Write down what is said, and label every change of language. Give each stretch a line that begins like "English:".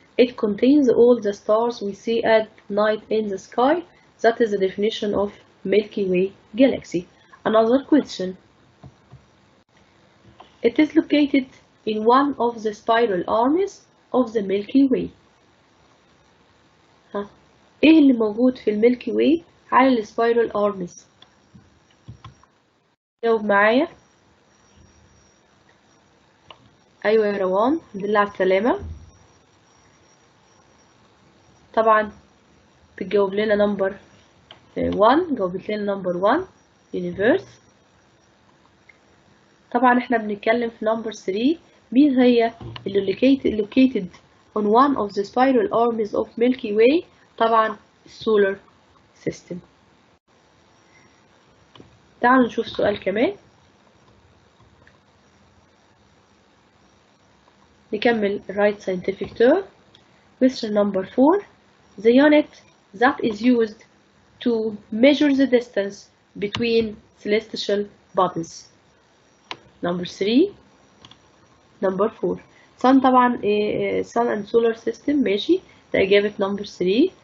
English: It contains all the stars we see at night in the sky. That is the definition of Milky Way galaxy. Another question. It is located in one of the spiral arms of the Milky Way.
Arabic: ايه اللي موجود في الميلكي واي على السبايرال ارمز؟ جاوب معايا. ايوه يا روان، الحمد لله على السلامه. طبعا بتجاوب لنا نمبر 1. جاوبت لنا نمبر 1 يونيفرس. طبعا احنا بنتكلم في نمبر 3. مين هي اللي
English: located on one of the spiral arms of Milky Way؟
Arabic: طبعا السولار سيستم. تعالوا نشوف سؤال كمان. نكمل
English: write scientific term. Question number 4. The unit that is used to measure the distance between celestial bodies. Number 3. Number 4. Sun
Arabic: طبعا
English: sun and solar system.
Arabic: ماشي، ده إجابة number 3.